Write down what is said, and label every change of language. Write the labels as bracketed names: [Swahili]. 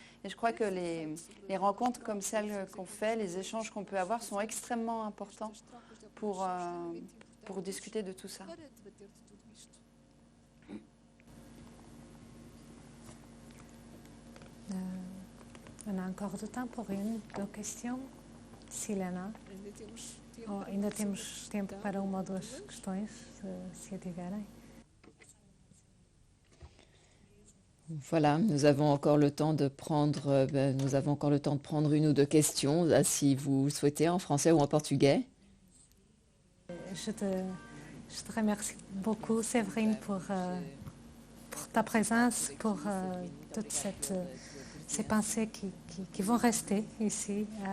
[French] Et je crois que les rencontres comme celles qu'on fait, les échanges qu'on peut avoir sont extrêmement importants pour discuter de tout ça. On a encore [Portuguese] do tempo [French] pour une, deux questions, Silena. [Portuguese] Ainda temos tempo para uma ou duas questões, se a tiverem. [French] Voilà, nous avons encore le temps de prendre une ou deux questions, si vous souhaitez, en français ou en portugais. Je te remercie beaucoup, Séverine, pour ta présence, pour toutes ces pensées qui vont rester ici.